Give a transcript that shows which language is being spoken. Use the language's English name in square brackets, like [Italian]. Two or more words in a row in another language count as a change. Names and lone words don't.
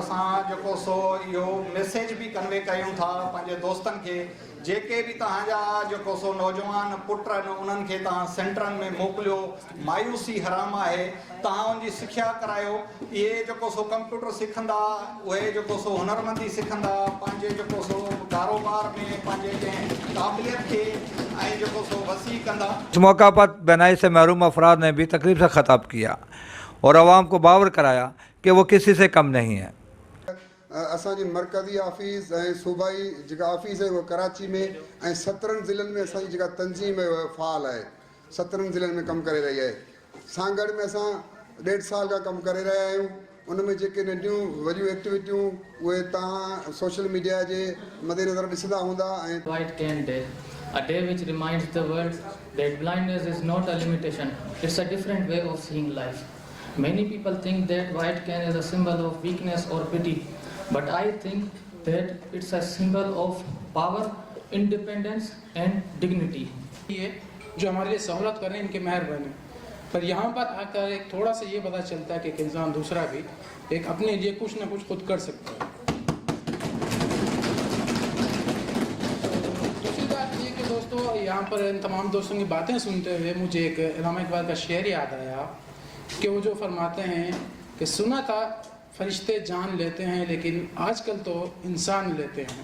[Sindhi] असां जेको सो इहो मैसेज बि कन्वे कयूं था पंहिंजे दोस्तनि खे, जेके बि तव्हांजा जेको सो नौजवान पुट आहिनि उन्हनि खे तव्हां सेंटरनि में मोकिलियो। मायूसी हराम आहे, तव्हां उनजी सिखिया करायो। इहे जेको सो कंप्यूटर सिखंदा, उहे जेको सो हुनरमंदी सिखंदा, पंहिंजे जेको सो कारोबार में पंहिंजे कंहिं क़ाबिलियत खे ऐं जेको सो वसी कंदा। [Urdu] اس موقع پر بینائی سے محروم افراد نے بھی تقریب سے خطاب کیا اور عوام کو باور کرایا کہ وہ کسی سے کم نہیں ہے. [Sindhi] असांजी मरकज़ी ऑफिस ऐं सूबाई जेका ऑफिस आहे उहा कराची में ऐं 17 ज़िलनि में असांजी जेका तंज़ीम आहे उहा फ़ाल आहे, 17 ज़िलनि में कमु करे रही आहे। सांगड़ में असां 1.5 साल खां कमु करे रहिया आहियूं। उन में जेके नंढियूं वॾियूं एक्टिविटियूं उहे तव्हां सोशल मीडिया जे मद्देनज़र ॾिसंदा हूंदा। ऐं [English] White Cane Day, a day which reminds the world that blindness is not a limitation, it's a different way of seeing life. Many people think that white cane is a symbol of weakness or pity, but I think that it's a symbol of power, independence and dignity. [Urdu] یہ جو ہمارے لیے سہولت کر رہے ہیں ان کے مہربانی، پر یہاں پر آ کر ایک تھوڑا سا یہ پتا چلتا ہے کہ ایک انسان دوسرا بھی ایک اپنے لیے کچھ نہ کچھ خود کر سکتا ہے. دوسری بات یہ کہ دوستو یہاں پر ان تمام دوستوں کی باتیں سنتے ہوئے مجھے ایک الہاما اقبال کا شعر یاد آیا کہ وہ جو فرماتے ہیں کہ سنا تھا فرشتے جان لیتے ہیں لیکن آج کل تو انسان لیتے ہیں.